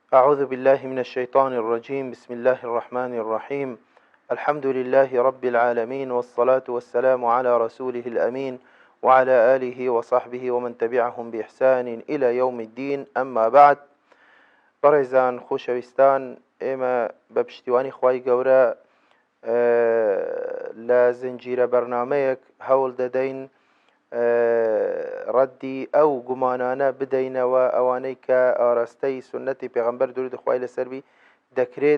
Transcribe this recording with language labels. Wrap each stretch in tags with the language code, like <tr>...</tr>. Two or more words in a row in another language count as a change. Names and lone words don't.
<ar>أعوذ بالله من الشيطان الرجيم. بسم الله الرحمن الرحيم. الحمد لله رب العالمين، والصلاة والسلام على رسوله الأمين وعلى آله وصحبه ومن تبعهم بإحسان إلى يوم الدين. أما بعد،</ar> <ckb>بەڕێزان خۆشەویستان، ئێمە بە پشتیوانی خوای گەورە لە زنجیرە بەرنامەیەک هەوڵ دەدەین ڕەدی ئەو گومانانە بدەینەوە ئەوانەی کە ئاراستەی سنەتی پێغەمبەر درود خوای لەسەروی دەکرێت.</ckb>